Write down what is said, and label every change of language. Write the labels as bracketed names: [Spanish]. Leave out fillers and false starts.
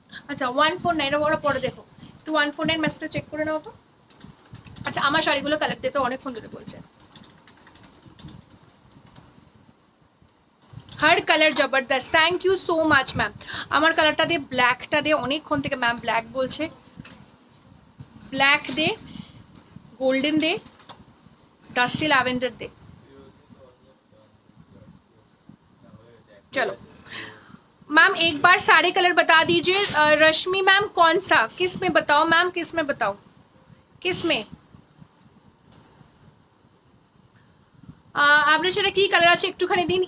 [Bangla] আচ্ছা 149 ওরা পরে দেখো, একটু 149 মেসেজটা চেক করে নাও তো। আচ্ছা আমার শাড়িগুলো কালেক্ট দিতে অনেকক্ষণ ধরে বলছে। [Hindi] हर कलर जबरदस्त, [English] thank you so much [Hindi] ma'am. [Bangla] আমার কালারটা দে, ব্ল্যাকটা দে, অনেকক্ষণ থেকে ম্যাম ব্ল্যাক বলছে, ব্ল্যাক দে, গোল্ডেন दे, डस्टी लैवेंडर दे। [Hindi] चलो मैम एक बार सारे कलर बता दीजिए। रश्मि मैम कौन सा, किस में बताओ मैम, किस में बताओ, किस में आपने [Bangla] সেটা কি কালার আছে একটুখানি দিন।